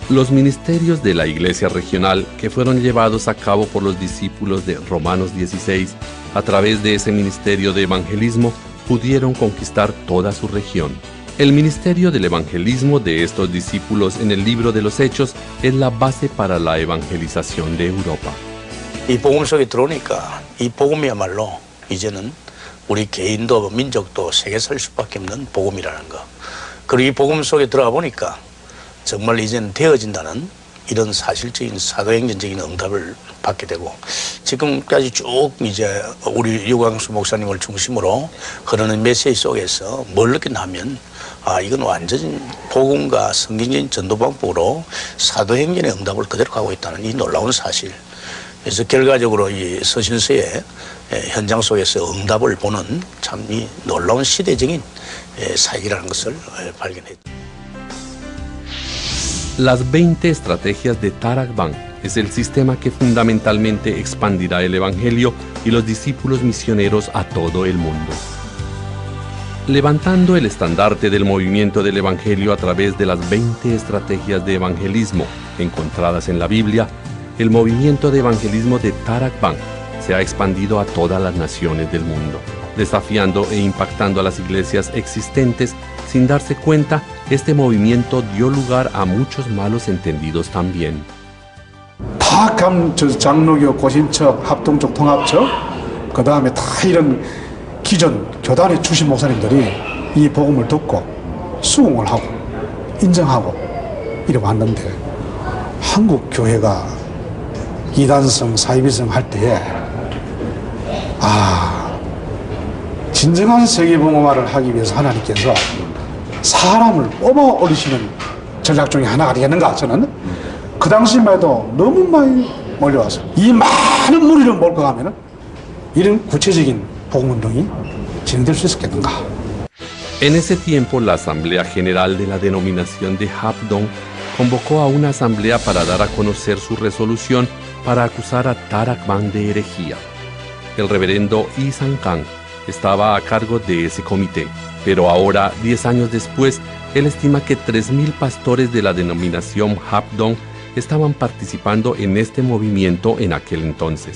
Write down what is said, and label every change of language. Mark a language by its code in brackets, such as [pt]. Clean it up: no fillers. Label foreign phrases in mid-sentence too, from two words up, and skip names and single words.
[es] Los ministerios de la iglesia regional que fueron llevados a cabo por los discípulos de Romanos 16, a través de ese ministerio de evangelismo, pudieron conquistar toda su región. El ministerio del evangelismo de estos discípulos en el libro de los Hechos es la base para la evangelización de Europa. [ko] 이 복음 속에 들어오니까 이 복음이야말로 이제는 우리 개인도 민족도 세계 살 수밖에 없는 복음이라는 거. 그리고 이 복음 속에 들어가 보니까 정말 이제는 되어진다는 이런 사실적인 사도행전적인 응답을 받게 되고, 지금까지 쭉 이제 우리 유광수 목사님을 중심으로 흐르는 메시지 속에서 뭘 느끼나 하면, 이건 완전히 복음과 성경적인 전도 방법으로 사도행전의 응답을 그대로 가고 있다는 이 놀라운 사실. 그래서 결과적으로 이 서신서의 현장 속에서 응답을 보는 참 이 놀라운 시대적인 사역이라는 것을 발견했죠. [es] Las 20 estrategias de Tarak Ban es el sistema que fundamentalmente expandirá el Evangelio y los discípulos misioneros a todo el mundo. Levantando el estandarte del movimiento del Evangelio a través de las 20 estrategias de evangelismo encontradas en la Biblia, el movimiento de evangelismo de Tarak Ban se ha expandido a todas las naciones del mundo, desafiando e impactando a las iglesias existentes. Sin darse cuenta, este movimiento dio lugar a muchos malos entendidos también. [ko] 다 장로교 고신처 합동적 통합처 그 다음에 다 이런 기존 교단의 출신 목사님들이 이 복음을 듣고 수긍을 하고 인정하고 이래 왔는데 한국 교회가 이단성 사이비성 할 때에 진정한 세계복음화를 하기 위해서 하나님께서 사람을 뽑아 올리시는 전략 중에 하나가 되겠는가. 저는 그 당시만 해도 너무 많이 몰려와서 이 많은 무리를 몰고 가면은 이런 구체적인 복음운동이 진행될 수 있었겠는가. [es] En ese tiempo, la Asamblea General de la denominación de Habdong convocó a una asamblea para dar a conocer su resolución para acusar a Tarak Ban de herejía. El reverendo Yi Sang-kang estaba a cargo de ese comité, pero ahora, 10 años después, él estima que 3.000 pastores de la denominación Habdong estaban participando en este movimiento en aquel entonces.